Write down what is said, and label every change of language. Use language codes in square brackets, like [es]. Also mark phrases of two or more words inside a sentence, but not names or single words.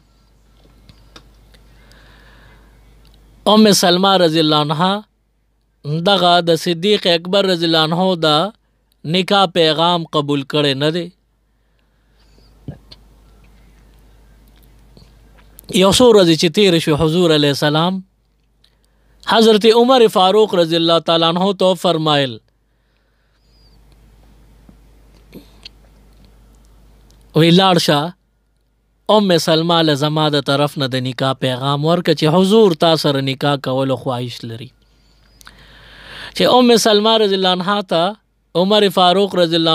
[ps] ام سلمہ [ar] رضی الله عنها [ps] دغه د صدیق اکبر [ar] رضی الله عنه [ps] د نکاح پیغام قبول کړي نه دی یو څو ورځې چې تیر شو حضور [ar] علیه السلام [ps] حضرت عمر فاروق [ar] رضی اللہ تعالیٰ عنہ [ps] تو فرمائل وی لاړ شه ام سلمہ له زما د طرف نه د نکاح پیغام ورکړه چې حضور تا سره نکاح کولو خواهش لري چې ام سلمہ [ar] رضی الله عنها [ps] ته عمر فاروق [ar] رضی الله